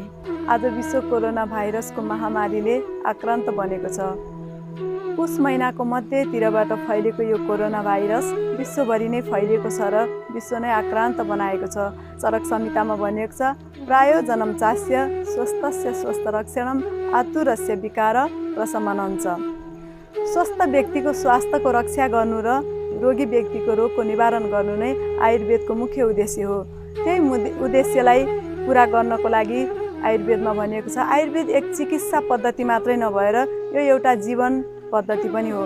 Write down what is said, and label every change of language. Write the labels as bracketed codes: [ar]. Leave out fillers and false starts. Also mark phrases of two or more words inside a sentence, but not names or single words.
[ne] आज विश्व कोरोना भाइरसको महामारीले आक्रान्त बनेको छ। पुस महिनाको मध्यतिरबाट फैलेको यो कोरोना भाइरस विश्वभरि नै फैलिएको छ र विश्व नै आक्रान्त बनाएको छ। चरक संहितामा भनिएको छ, [sa] प्रायो जनम चास्य स्वस्थस्य स्वस्थ रक्षणम आतुरस्य विकार प्रशमनञ्च। [ne] स्वस्थ व्यक्तिको स्वास्थ्यको रक्षा गर्नु र रोगी व्यक्तिको रोगको निवारण गर्नु नै आयुर्वेदको मुख्य उद्देश्य हो। त्यही उद्देश्यलाई पुरा गर्नको लागि आयुर्वेदमा भनिएको छ, आयुर्वेद एक चिकित्सा पद्धति मात्रै नभएर यो एउटा जीवन पद्धति पनि हो।